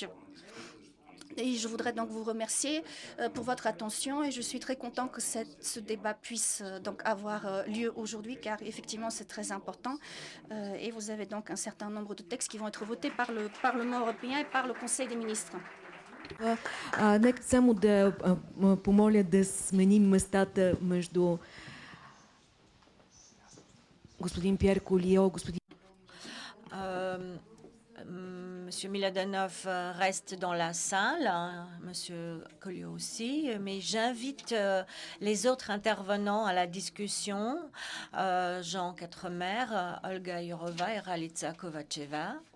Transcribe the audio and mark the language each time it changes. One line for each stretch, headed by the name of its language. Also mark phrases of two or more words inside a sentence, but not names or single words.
French: Et je voudrais donc vous remercier pour votre attention et je suis très content que ce débat puisse donc avoir lieu aujourd'hui car effectivement c'est très important et vous avez donc un certain nombre de textes qui vont être votés par le Parlement européen et par le Conseil des ministres.
Bulgarian: Нека само да помоля да сменим местата между господин Пьер Колио, господин...
French: Monsieur Miladanov reste dans la salle, Monsieur Colliot aussi, mais j'invite les autres intervenants à la discussion, Jean Quatremer, Olga Yourova et Ralitza Kovacheva.